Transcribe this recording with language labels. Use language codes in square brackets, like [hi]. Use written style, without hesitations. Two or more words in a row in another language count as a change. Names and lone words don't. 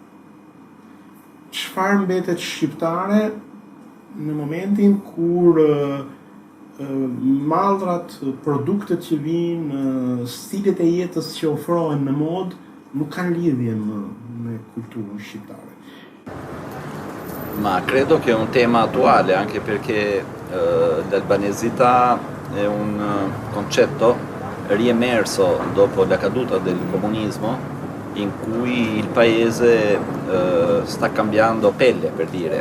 [sq] Çfarë mbetet shqiptare në momentin kur mallrat, produktet që vinë, stilet e jetës që ofrohen në mod nuk kanë lidhje me cultura shqiptare. [it] Ma credo che è un tema attuale, anche perché l'albanesità è un concetto riemerso dopo la caduta del comunismo, in cui il paese sta cambiando pelle, per dire.